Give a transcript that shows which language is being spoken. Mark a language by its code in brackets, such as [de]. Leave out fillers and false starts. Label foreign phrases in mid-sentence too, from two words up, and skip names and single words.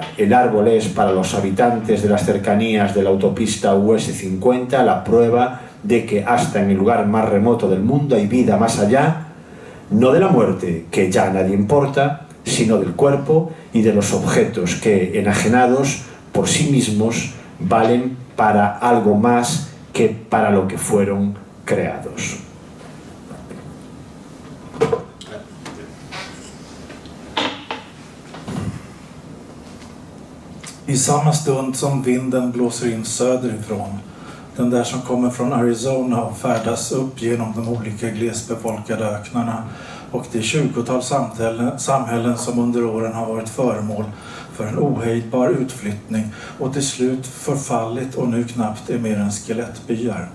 [es] El árbol es para los habitantes de las cercanías de la autopista US 50 la prueba de que hasta en el lugar más remoto del mundo hay vida más allá, no de la muerte, que ya a nadie importa, sino del cuerpo y de los objetos que, enajenados por sí mismos, valen para algo más que para lo que fueron creados. [sv] I samma stund som vinden blåser in söderifrån, den där som kommer från Arizona och färdas upp genom de olika glesbefolkade öknarna och det 20-tal samhällen som under åren har varit föremål för en ohejdbar utflyttning och till slut förfallit och nu knappt är mer än skelettbyar.